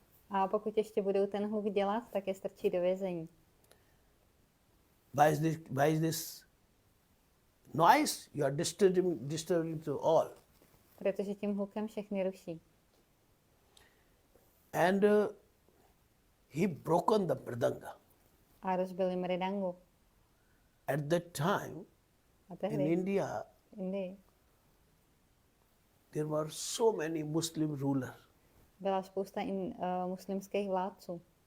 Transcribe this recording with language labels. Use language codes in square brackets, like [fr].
[cs] A pokud ještě budou ten hluk dělat, tak je strčí do vězení. [en] By this noise, you are disturbing to all. [cs] Protože tím hlukem všechny ruší. [en] And he broken the mridanga. [cs] A rozbili mridangu. [en] At that time, [cs] A tehdy [en] in India, [cs] v Indii [en] there were so many Muslim rulers. [cs] byla spousta muslimských vládců.